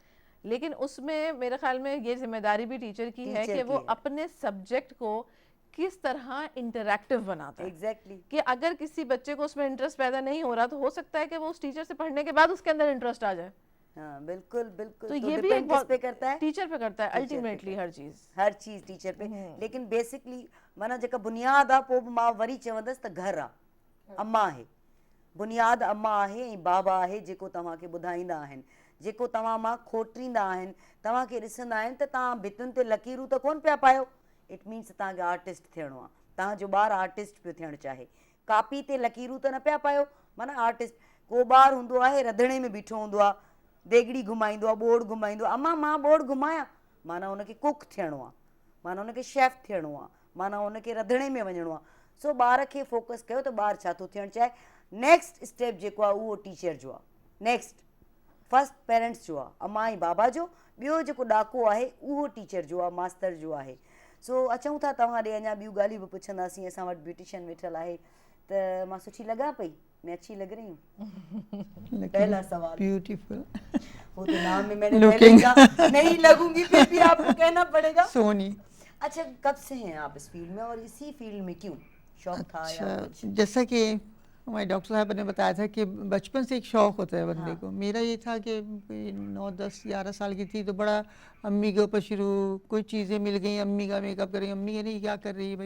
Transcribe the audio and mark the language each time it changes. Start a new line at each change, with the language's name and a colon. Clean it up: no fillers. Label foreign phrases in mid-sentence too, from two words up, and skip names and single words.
Hindi: लेकिन उसमें मेरे ख्याल में ये जिम्मेदारी भी टीचर की है कि वो अपने सब्जेक्ट को किस तरह इंटरैक्टिव बनाता है. एग्जैक्टली. कि अगर किसी बच्चे को उसमें इंटरेस्ट पैदा नहीं हो रहा तो हो सकता है कि वो उस टीचर से पढ़ने के बाद उसके अंदर इंटरेस्ट आ जाए. हाँ, बिल्कुल बिल्कुल. तो ये भी एक बहुत पे करता है, टीचर पे करता है अल्टीमेटली. हर चीज टीचर पे.
Sindhi: लेकिन बेसिकली माना जेका बुनियाद आहे पोइ मां वरी चवंदसि त घर आहे, अम्मा आहे. बुनियाद अम्मा आहे ऐं बाबा आहे जेको तव्हांखे ॿुधाईंदा आहिनि, जेको तव्हां मां खोटींदा आहिनि, तव्हांखे ॾिसंदा आहिनि त तव्हां भितुनि ते लकीरूं त कोन पिया पायो.
English: it means
Sindhi: तव्हांखे आर्टिस्ट थियणो आहे, तव्हांजो ॿारु आर्टिस्ट पियो थियणु चाहे. कापी ते लकीरूं त न पिया पायो, माना आर्टिस्ट. को ॿारु हूंदो आहे रंधिणे में बीठो हूंदो आहे, देगड़ी घुमाईंदो आहे, बोर्ड घुमाईंदो आहे, अम्मा मां बोर्ड घुमायां, माना हुनखे कुक थियणो आहे, माना हुनखे शेफ थियणो आहे, माना हुनखे रंधिणे में वञिणो आहे. सो ॿार खे फोकस कयो त ॿारु छा थो थियणु चाहे.
English: next step
Sindhi: जेको आहे उहो टीचर जो आहे.
English: next first parents
Sindhi: जो आहे, अम्मा ऐं बाबा जो. ॿियो जेको ॾाको आहे उहो टीचर जो आहे, मास्तर जो आहे. सो अचूं था तव्हां ॾे, अञा ॿियूं ॻाल्हियूं बि पुछंदासीं. असां वटि ब्यूटिशियन वेठल आहे, त मां सुठी लॻां पई,
Hindi: मैं अच्छी लग रही हूँ? पहला सवाल. ब्यूटीफुल. वो तो नाम में मैंने पहले कहा नहीं लगूंगी, फिर भी आपको कहना पड़ेगा. सोनी. अच्छा, कब से हैं आप इस फील्ड में और इसी फील्ड में क्यों? शौक था या अच्छा, जैसा कि हमारे डॉक्टर साहब ने बताया था कि बचपन से एक शौक होता है बंदे को, मेरा ये था कि 9, 10, 11 साल की थी तो बड़ा अम्मी के ऊपर शुरू, कोई चीज़ें मिल गई, अम्मी का मेकअप कर रही, अम्मी कह रही क्या कर रही है भाई।